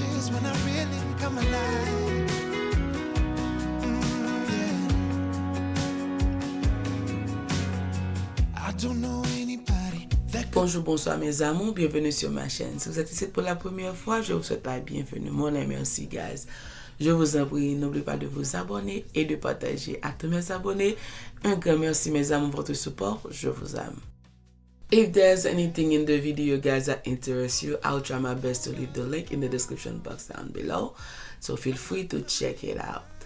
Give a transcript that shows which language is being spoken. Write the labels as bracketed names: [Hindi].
[English] When I really come alive. I don't know anybody that could... [French] Bonjour, bonsoir mes amours, bienvenue sur ma chaîne. Si vous êtes ici pour la première fois, je vous souhaite la bienvenue. Mon ami, merci guys. Je vous en prie, n'oubliez pas de vous abonner et de partager à tous mes abonnés. Un grand merci mes amours pour votre support. Je vous aime. [English] If there's anything in the video, guys, that interests you, I'll try my best to leave the link in the description box down below. So feel free to check it out.